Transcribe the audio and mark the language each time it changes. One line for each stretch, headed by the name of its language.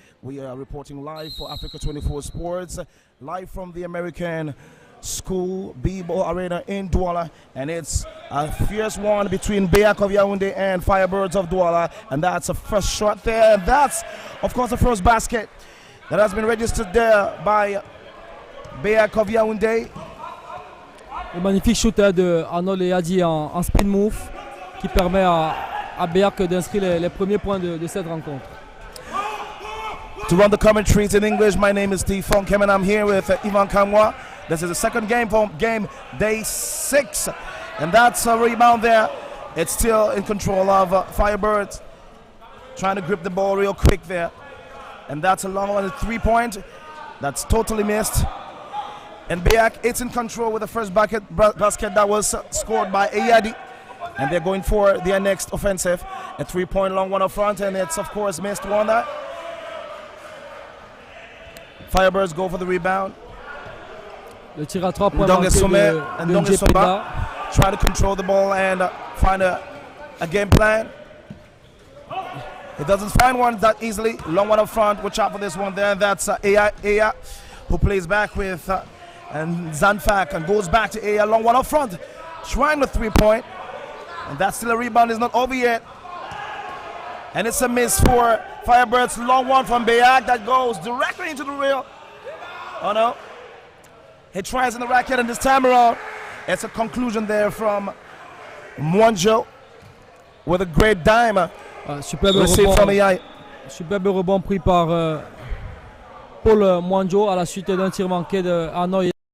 English: We are reporting live for Africa 24 Sports, live from the American School B-Ball Arena in Douala, and it's a fierce one between BEAC of Yaoundé and FIREBIRDS of Douala, and that's a first shot there, and that's of course the first basket that has been registered there by BEAC of Yaoundé.
French: Le magnifique shoot de Arnold et Adi en spin move qui permet à BEAC d'inscrire les premiers points de cette rencontre.
English: To run the commentaries in English, my name is Steve Fonkem and I'm here with Ivan Kamwa. This is the second game for game day 6, and that's a rebound there. It's still in control of FIREBIRDS, trying to grip the ball real quick there, and that's a long one, a 3-point that's totally missed. And BEAC, it's in control with the first basket that was scored by Ayadi, and they're going for their next offensive. A 3-point long one up front, and it's of course missed one there. FIREBIRDS go for the rebound.
French: Le tir à 3 points manqué de Njependa.
English: Try to control the ball and find a game plan. He doesn't find one that easily. Long one up front. Watch out for this one there. That's Aya, who plays back with and Zanfak and goes back to Aya. Long one up front. Trying the 3-point. And that's still a rebound. It's not over yet. And it's a miss for FIREBIRDS. Long one from BEAC that goes directly into the rail. Oh no. He tries in the racket, and this time around, it's a conclusion there from Mwanjo with a great dime.
French: Superbe rebond pris par Paul Mwanjo à la suite d'un tir manqué de Arnold.